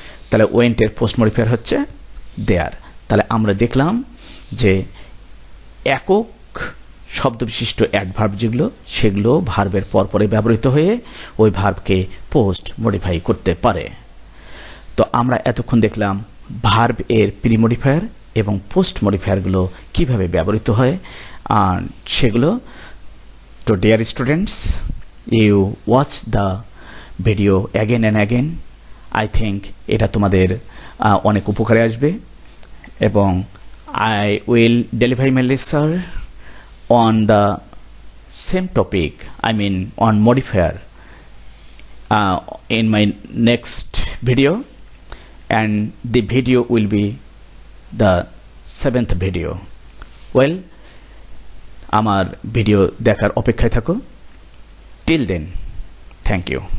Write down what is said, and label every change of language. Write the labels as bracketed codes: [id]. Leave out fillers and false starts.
[bn] তাহলে ওয়েন্টের post modifier হচ্ছে দেয়ার। তাহলে আমরা দেখলাম যে একক শব্দ বিশিষ্ট অ্যাডভার্ব যেগুলো সেগুলো ভার্বের পরপরে ব্যবহৃত হয়ে ওই ভার্বকে পোস্ট মডিফাই করতে পারে। তো আমরা এতক্ষণ দেখলাম ভার্ব এর প্রি মডিফায়ার এবং পোস্ট মডিফায়ারগুলো কিভাবে ব্যবহৃত হয় সেগুলো। [en] তো dear students, you watch the video again and again. I think [bn] এটা তোমাদের অনেক উপকারে আসবে, এবং [en] I will deliver my lecture on the same topic, I mean on modifier, in my next video, and the video will be the 7th video. [bn] Well, আমার video দেখার অপেক্ষায় থাকো। [en] Till then, thank you.